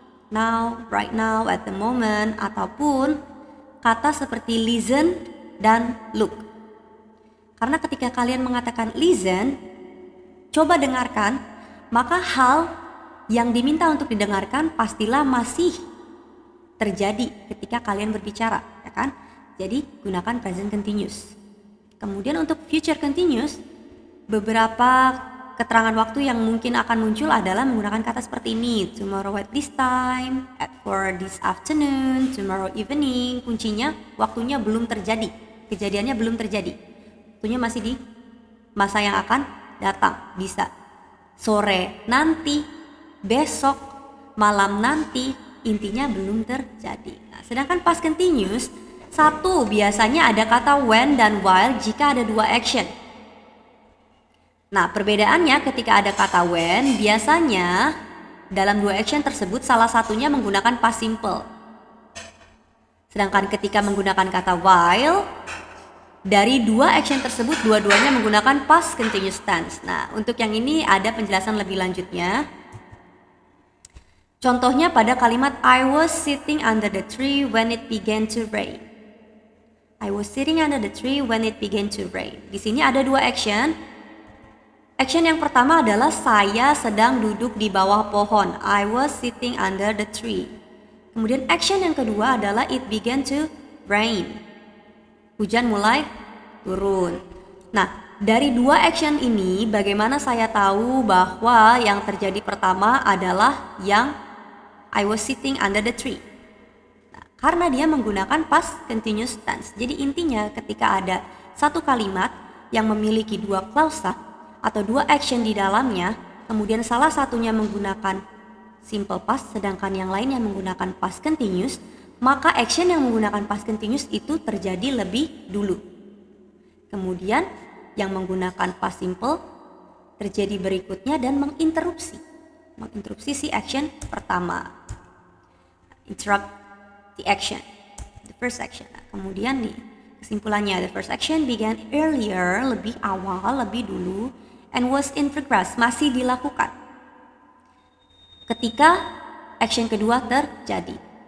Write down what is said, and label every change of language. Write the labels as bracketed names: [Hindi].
[English] Now, right now, at the moment, ataupun kata seperti listen dan look. [Indonesian] Karena ketika kalian mengatakan listen, coba dengarkan, maka hal yang diminta untuk didengarkan pastilah masih terjadi ketika kalian berbicara, ya kan? Jadi gunakan present continuous. Kemudian untuk future continuous, beberapa keterangan waktu yang mungkin akan muncul adalah menggunakan kata seperti ini. [English] Tomorrow at this time, at for this afternoon, tomorrow evening. [Indonesian] Kuncinya waktunya belum terjadi, kejadiannya belum terjadi. Waktunya masih di masa yang akan datang. Bisa sore nanti, besok, malam nanti. Intinya belum terjadi. Nah, sedangkan past continuous, satu, biasanya ada kata when dan while jika ada dua action. Nah, perbedaannya ketika ada kata when, biasanya dalam dua action tersebut salah satunya menggunakan past simple. Sedangkan ketika menggunakan kata while, dari dua action tersebut dua-duanya menggunakan past continuous tense. Nah, untuk yang ini ada penjelasan lebih lanjutnya. [English] Contohnya pada kalimat I was sitting under the tree when it began to rain. I was sitting under the tree when it began to rain. [Indonesian] Di sini ada dua action. Action yang pertama adalah saya sedang duduk di bawah pohon. [English] I was sitting under the tree. Kemudian action yang kedua adalah it began to rain. [Indonesian] Hujan mulai turun. Nah, dari dua action ini bagaimana saya tahu bahwa yang terjadi pertama adalah yang I was sitting under the tree. Nah, karena dia menggunakan past continuous tense. Jadi intinya ketika ada satu kalimat yang memiliki dua klausa atau dua action di dalamnya, kemudian salah satunya menggunakan simple past sedangkan yang lainnya menggunakan past continuous, maka action yang menggunakan past continuous itu terjadi lebih dulu. Kemudian yang menggunakan past simple terjadi berikutnya dan menginterupsi si action pertama. [English] Interrupt the action, the first action. [Indonesian] Nah, kemudian nih kesimpulannya, the first action began earlier, lebih awal, lebih dulu, and was in progress, masih dilakukan ketika action kedua terjadi.